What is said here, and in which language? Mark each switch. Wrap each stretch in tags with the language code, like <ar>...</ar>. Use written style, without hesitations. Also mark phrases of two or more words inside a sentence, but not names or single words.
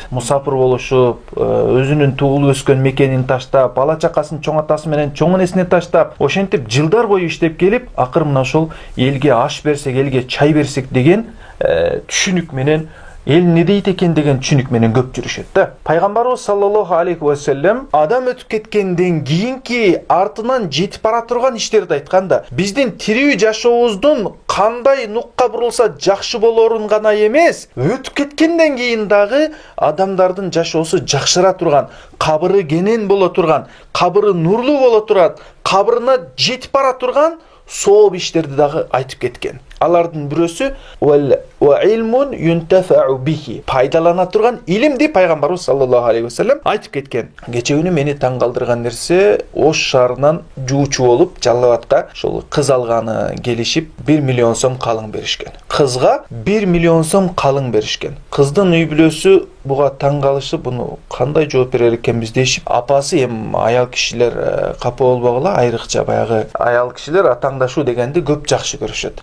<ky>Мусафир болушуп, өзүнүн туулуп өскөн мекенин таштап, бала чакасын чоң атасы менен чоң энесине таштап, ошентип жылдар бою иштеп келип, акыр мына ошол элге аш берсек, элге чай берсек деген түшүнүк менен, эл не дейт экен деген түшүнүк менен көп жүрүшөт да. Пайгамбарыбыз</ky> <ar>صلى الله عليه وسلم</ar> <ky>адам өтүп кеткенден кийинки артынан жетип бара турган иштерди айтканда, биздин тирүү жашообуздун кандай нукка бурулса жакшы болорун гана эмес, өтүп кеткенден кийин дагы адамдардын жашоосу жакшыра турган, кабыры кенен боло турган, кабыры нурлуу боло турган, кабырына жетип бара турган сооп иштерди дагы айтып кеткен. Алардын бирөөсү</ky> <ar>وعلم ينتفع به,</ar> <ky>пайдалана турган илимди Пайгамбарыбыз</ky> <ar>صلى الله عليه وسلم</ar> <ky>айтып кеткен. Кече күнү мени таң калтырган нерсе, Ош шаарынан жуучу болуп Жалал Абадка ошол кыз алганы келишип 1 миллион сом калың беришкен. Кызга 1 миллион сом калың беришкен. Кыздын үй бүлөсү буга таң калышып, буну кандай жооп берер экенбиз дешип, апасы эми аял кишилер капа болбогула, айрыкча баягы аял кишилер атаңдашуу дегенди көп жакшы көрүшөт.</ky>